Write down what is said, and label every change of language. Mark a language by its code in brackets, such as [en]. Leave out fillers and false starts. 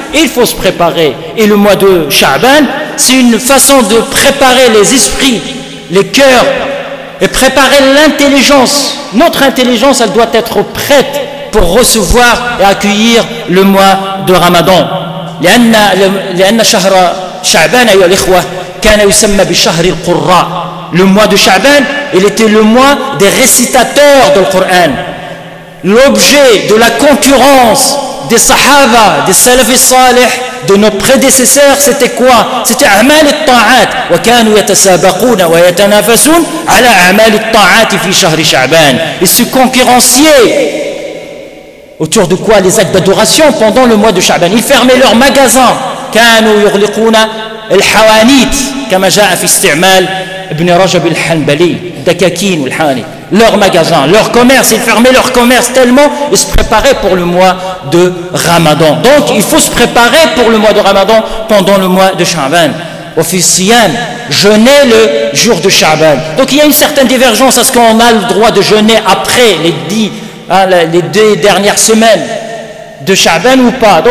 [fr] Et il faut se préparer. Et le mois de Sha'ban, c'est une façon de préparer les esprits, les cœurs, et préparer l'intelligence. Notre intelligence, elle doit être prête pour recevoir et accueillir le mois de Ramadan. [ar] لأن شهر شعبان أيها الإخوة كان يسمى بشهر القراء. [fr] Le mois de Sha'ban, il était le mois des récitateurs du Coran. L'objet de la concurrence des Sahaba, des Salaf salih, de nos prédécesseurs, c'était quoi? C'était a'mal al-ta'at. [ar] وكانوا يتسابقون ويتنافسون على أعمال الطاعات في شهر شعبان. [fr] Ils se concurrenciaient autour de quoi? Les actes d'adoration pendant le mois de Sha'ban. Ils fermaient leurs magasins. [ar] كانوا يغلقون الحوانيت كما جاء في استعمال ابن رجب الحنبلي دكاكين والحاني. [fr] Leurs magasins, leur commerce, ils fermaient leur commerce tellement ils se préparaient pour le mois de Ramadan. Donc il faut se préparer pour le mois de Ramadan pendant le mois de Sha'ban. Au Siyam, jeûner le jour de Sha'ban. Donc il y a une certaine divergence. Est-ce qu'on a le droit de jeûner après les 2 dernières semaines de Sha'ban ou pas?